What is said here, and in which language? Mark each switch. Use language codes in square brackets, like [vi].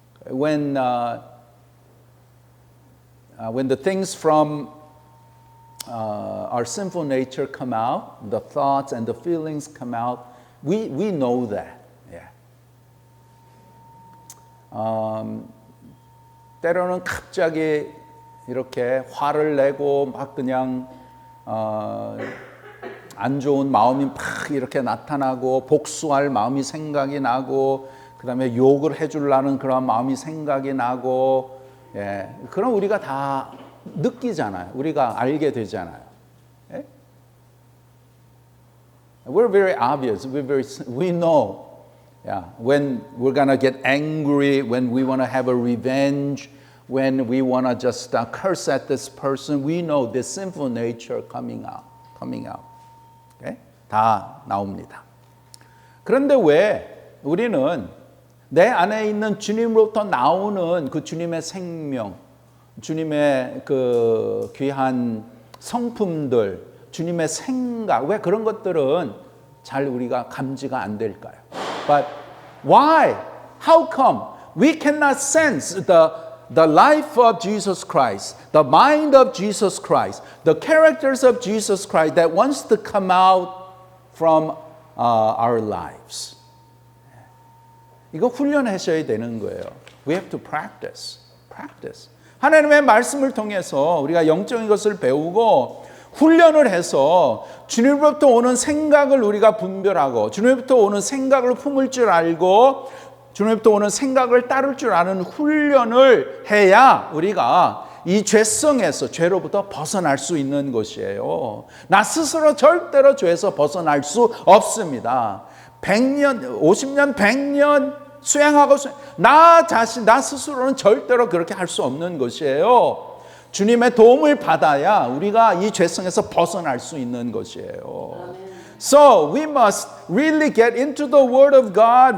[en] When the things from our sinful nature come out, the thoughts and the feelings come out, we know that. Yeah. [ko] 때로는 갑자기 이렇게 화를 내고 막 그냥 안 좋은 마음이 막 이렇게 나타나고 복수할 마음이 생각이 나고 그다음에 욕을 해주려는 그런 마음이 생각이 나고 예, 그럼 우리가 다 느끼잖아요. 우리가 알게 되잖아요. 예? [en] We're very obvious. We know. Yeah, when we're gonna get angry, when we want to have a revenge, when we want to just curse at this person, we know this sinful nature coming out. [ko] Okay? 다 나옵니다. 그런데 왜 우리는 내 안에 있는 주님으로부터 나오는 그 주님의 생명, 주님의 그 귀한 성품들, 주님의 생각, 왜 그런 것들은 잘 우리가 감지가 안 될까요? [en] But why? How come we cannot sense the life of Jesus Christ, the mind of Jesus Christ, the characters of Jesus Christ that wants to come out from our lives? [ko] 이거 훈련하셔야 되는 거예요. [en] We have to practice. [ko] 하나님의 말씀을 통해서 우리가 영적인 것을 배우고 훈련을 해서 주님으로부터 오는 생각을 우리가 분별하고 주님으로부터 오는 생각을 품을 줄 알고 주님으로부터 오는 생각을 따를 줄 아는 훈련을 해야 우리가 이 죄성에서 죄로부터 벗어날 수 있는 것이에요. 나 스스로 절대로 죄에서 벗어날 수 없습니다. 100년, 50년, 100년 수행하고 나 스스로는 절대로 그렇게 할 수 없는 것이에요. 주님의 도움을 받아야 우리가 이 죄성에서 벗어날 수 있는 것이에요. [en] So we must really get into the Word of God.